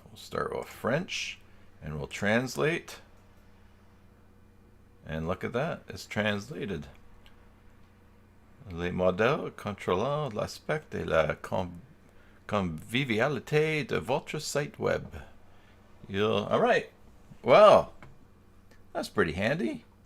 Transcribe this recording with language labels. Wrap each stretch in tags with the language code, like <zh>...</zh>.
<en>We'll start with French, and we'll translate. And look at that, it's translated.</en> <fr>Les modèles contrôlant l'aspect et la convivialité de votre site web.</fr> <en>All right, well, that's pretty handy.</en>